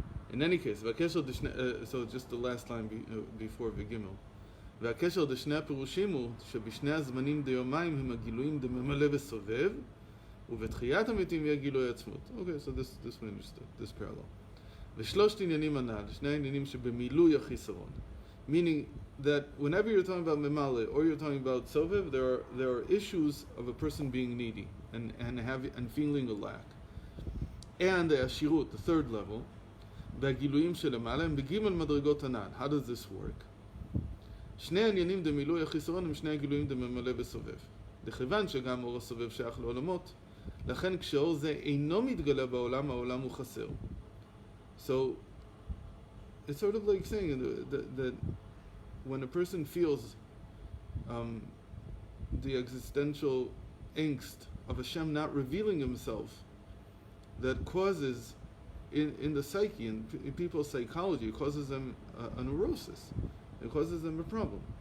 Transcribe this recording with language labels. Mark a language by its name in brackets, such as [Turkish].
[English] In any case, so just the last line before V'gimel. [Hebrew] והקשר לשני הפירושים הוא שבשני הזמנים דיומיים הם הגילויים דממלא וסובב ובתחיית המתים יהיה גילוי עצמות. [English] Okay, so this we understood, this parallel. [Hebrew] ושלושת עניינים הנ"ל, שני העניינים שבמילוי החיסרון. [English] Meaning that whenever you're talking about memale or you're talking about sovev, there are issues of a person being needy and feeling a lack. And the ashirut, the third level, [Hebrew] והגילויים שלמעלה הם בגימל מדרגות הנ"ל. [English] How does this work? [Hebrew] שני העניינים דמילוי החיסרון הם שני הגילויים דממלא וסובב. לכיוון שגם אור הסובב שייך לעולמות, לכן כשאור זה אינו מתגלה בעולם, העולם הוא חסר. [English] So, it's sort of like saying that when a person feels the existential angst of Hashem not revealing himself, that causes in the psyche, in people's psychology, it causes them a neurosis. It causes them a problem.